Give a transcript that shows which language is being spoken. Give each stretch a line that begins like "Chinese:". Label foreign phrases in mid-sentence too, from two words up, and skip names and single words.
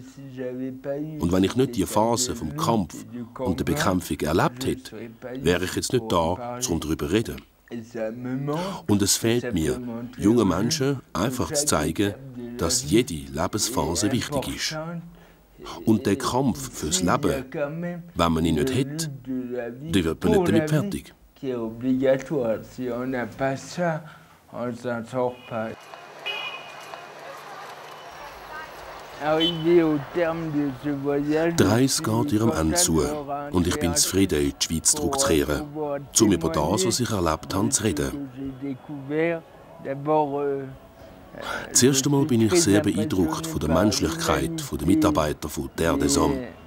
German: Und wenn ich nicht die Phase vom Kampf und der Bekämpfung erlebt hätte, wäre ich jetzt nicht da, um darüber zu reden. Und es fehlt mir, jungen Menschen einfach zu zeigen, dass jede Lebensphase wichtig ist. Und der Kampf fürs Leben, wenn man ihn nicht hat, dann wird man nicht damit fertig.
French: Qui est obligatoire. Si on n'a pas ça, on s'en sort pas.
German: Die Reise geht ihrem Ende zu und ich bin zufrieden, in die Schweiz zurückzukehren, um über das, was ich erlebt habe, zu reden. Das erste Mal bin ich sehr beeindruckt von der Menschlichkeit der Mitarbeiter von Terre des Hommes.